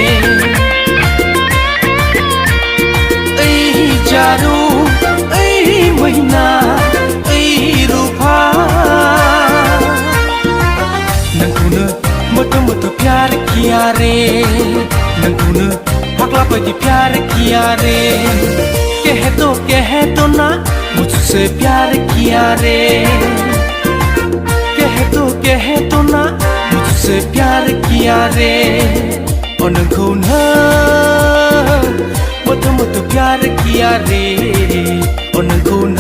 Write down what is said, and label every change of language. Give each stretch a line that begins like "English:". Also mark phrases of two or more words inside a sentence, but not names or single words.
Bodo: ओइ जारु ओइ मैना ओइ रूपा नोंखौनो मोटो मोटो
Hindi: प्यार किया रे
Bodo: नोंखौनो फाग्ला बायदि
Hindi: प्यार किया रे कह तो ना मुझसे प्यार किया रे कह तो ना मुझसे प्यार किया रे
Bodo: नोंखौ मोटो मोटो
Hindi: प्यार किया रे नोंखौ